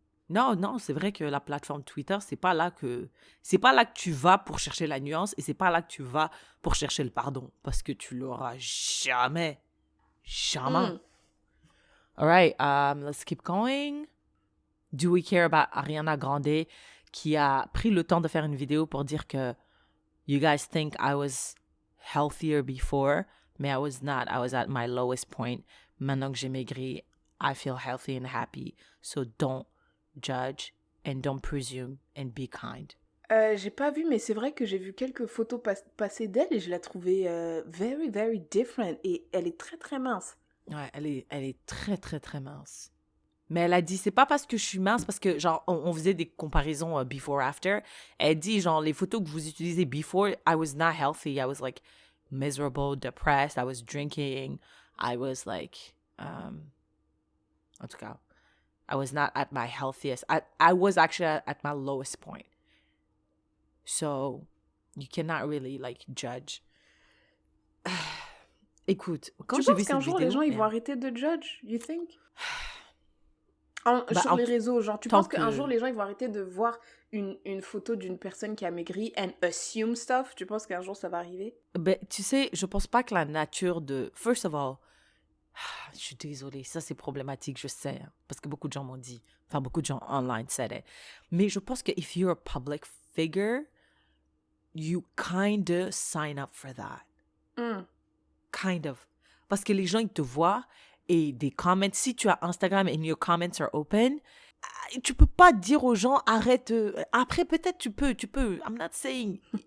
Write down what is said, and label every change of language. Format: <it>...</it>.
<fr>Non, c'est vrai que la plateforme Twitter, c'est pas là que tu vas pour chercher la nuance et c'est pas là que tu vas pour chercher le pardon parce que tu l'auras jamais.</fr> <en>All right, let's keep going. Do we care about Ariana Grande</en> <fr>qui a pris le temps de faire une vidéo pour dire que</fr> <en>you guys think I was healthier before,</en> <fr>mais</fr> <en>I was not. I was at my lowest point.</en> <fr>Maintenant que j'ai maigri,</fr> <en>I feel healthy and happy. So don't judge and don't presume and be kind.</en> <fr>J'ai pas vu, mais c'est vrai que j'ai vu quelques photos passer d'elle et je la trouvais</fr> <en>very, very different.</en> <fr>Et elle est très, très mince. Ouais, elle est très, très, très mince. Mais elle a dit, c'est pas parce que je suis mince, parce que, genre, on faisait des comparaisons before-after. Elle dit, genre, les photos que vous utilisez before,</fr> <en>I was not healthy. I was, like, miserable, depressed. I was drinking. I was, like,</en> <fr>en tout cas,</fr> <en>I was not at my healthiest. I was actually at my lowest point. So, you cannot really, like, judge.</en> <fr>Écoute, quand j'ai vu cette vidéo... Tu penses qu'un jour, les gens, ils vont arrêter de judge,</fr> <en>you think?</en> <fr>Sur les réseaux, genre, tu penses qu'un jour, les gens, ils vont arrêter de voir une photo d'une personne qui a maigri</fr> <en>and assume stuff?</en> <fr>Tu penses qu'un jour, ça va arriver? Ben, tu sais, je pense pas que la nature de...</fr> <en>First of all,</en> <fr>je suis désolée, ça c'est problématique, je sais, hein, parce que beaucoup de gens m'ont dit, enfin beaucoup de gens</fr> <en>online said it.</en> <fr>Mais je pense que</fr> <en>if you're a public figure, you kind of sign up for that. Kind of.</en> <fr>Parce que les gens, ils te voient et des comments, si tu as Instagram</fr> <en>and your comments are open,</en> <fr>tu peux pas dire aux gens, arrête. Après, peut-être tu peux.</fr> <en>I'm not saying...</en>